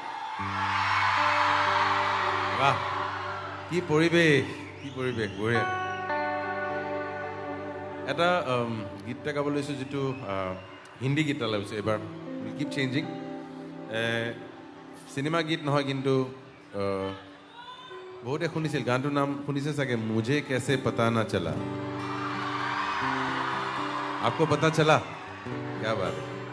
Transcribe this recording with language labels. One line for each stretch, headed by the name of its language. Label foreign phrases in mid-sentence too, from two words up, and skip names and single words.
Assamese: বাহ কি পৰিৱেশ বঢ়িয়া এটা গীত এটা গাব লৈছোঁ যিটো হিন্দী গীত এটা লৈছোঁ এবাৰ
English: keep changing
Assamese: চিনেমা গীত নহয় কিন্তু বহুতে শুনিছিল গানটোৰ নাম শুনিছে চাগে
Hindi: मुझे कैसे पता ना चला आपको पता चला क्या बात है